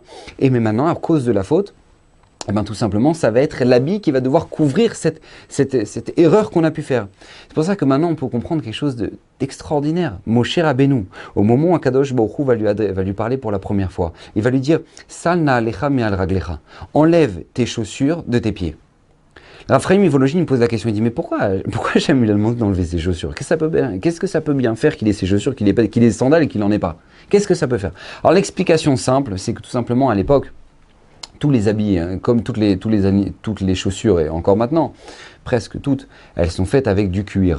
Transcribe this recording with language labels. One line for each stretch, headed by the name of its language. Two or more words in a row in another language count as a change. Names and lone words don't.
French: Et mais maintenant, à cause de la faute, eh ben, tout simplement, ça va être l'habit qui va devoir couvrir cette erreur qu'on a pu faire. C'est pour ça que maintenant, on peut comprendre quelque chose d'extraordinaire. Moshe Rabbeinu, au moment où Akadosh Baruch Hu va lui parler pour la première fois, il va lui dire «
Hebrew: של נעליך מעל רגליך
French: » enlève tes chaussures de tes pieds. Raphaël Mivologine me pose la question, il dit mais pourquoi Hachem lui a demandé d'enlever ses chaussures? Qu'est-ce que ça peut bien faire qu'il ait ses chaussures, qu'il ait des sandales et qu'il n'en ait pas? Qu'est-ce que ça peut faire? Alors l'explication simple, c'est que tout simplement à l'époque, tous les habits, comme toutes les chaussures et encore maintenant, presque toutes, elles sont faites avec du cuir.